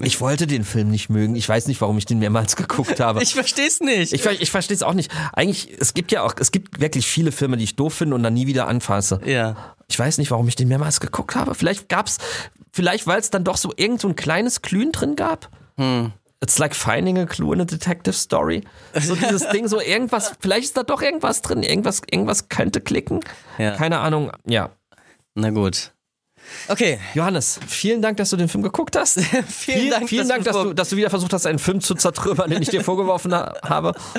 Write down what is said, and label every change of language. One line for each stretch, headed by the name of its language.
German: Ich wollte den Film nicht mögen. Ich weiß nicht, warum ich den mehrmals geguckt habe. Ich verstehe es nicht. Ich verstehe es auch nicht. Eigentlich, es gibt wirklich viele Filme, die ich doof finde und dann nie wieder anfasse. Ja. Ich weiß nicht, warum ich den mehrmals geguckt habe. Vielleicht weil es dann doch so irgend so ein kleines Klün drin gab.
English: It's like finding a clue in a detective story.
German: So dieses Ding, so irgendwas, vielleicht ist da doch irgendwas drin, irgendwas könnte klicken. Ja. Keine Ahnung, ja. Na gut. Okay. Johannes, vielen Dank, dass du den Film geguckt hast. vielen Dank, dass du wieder versucht hast, einen Film zu zertrümmern, den ich dir vorgeworfen habe.